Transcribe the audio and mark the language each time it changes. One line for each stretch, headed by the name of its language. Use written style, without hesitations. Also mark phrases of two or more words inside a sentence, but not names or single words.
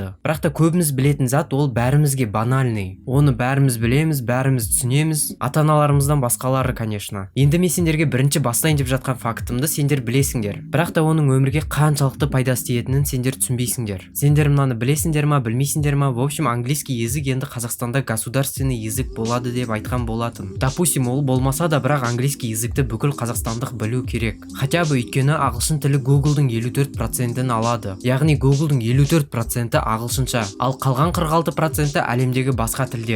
Kazakh: Бірақ та көбіміз білетін зат ол бәрімізге банальный. Оны бәріміз білеміз, бәріміз түсінеміз, ата-аналарымыздан басқалары, конечно. Енді мен сендерге бірінші бастайын деп жатқан фактымды сендер білесіңдер. Бірақ та оның өмірге қаншалықты пайдасы тиетінін сендер түсінбейсіңдер. Сендер мынаны білесіңдер ма, білмейсіңдер ма?
Russian: В общем, английский язык
Kazakh: енді Қазақстанда
Russian: государственный язык
Kazakh: болады деп айтқан болатын. Допустим, ол болмаса да, бірақ
Russian: английский языкты
Kazakh: бүкіл қазақстандық білу керек.
Russian: Хотя бы
Kazakh: өйткені ағылшын тілі Google-дың 54%-ін алады. Яғни Google-дың 54%-і ағылшынша, ал қалған 46%-і әлемдегі басқа тілдер.